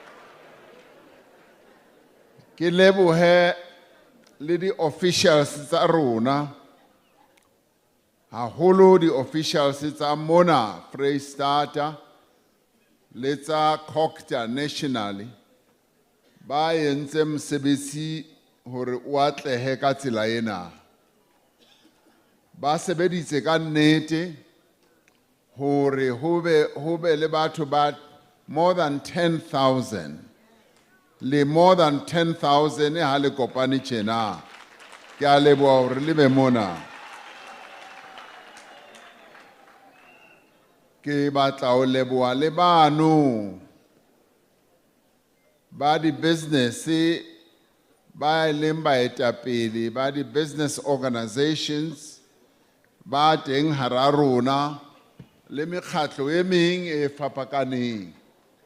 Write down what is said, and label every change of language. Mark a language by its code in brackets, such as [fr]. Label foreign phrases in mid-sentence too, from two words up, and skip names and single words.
[st] Ke lebohe le di officials tsa rona, haholo di officials tsa mona Freistata le tsa Cocta nationally, ba entse mosebetsi hore o atlehe ka tsela ena. Ba sebeditse ka nnete hore ho be le batho ba [en] more than 10,000, [st] le [en] more than 10,000 [st] ha le kopane tjena. Ke a leboha hore le be mona. Ke batla ho leboha le bano ba di business ba leng baetapele ba di [en] business organizations [st] ba teng hara rona le mekgatlo e meng e fapakaneng.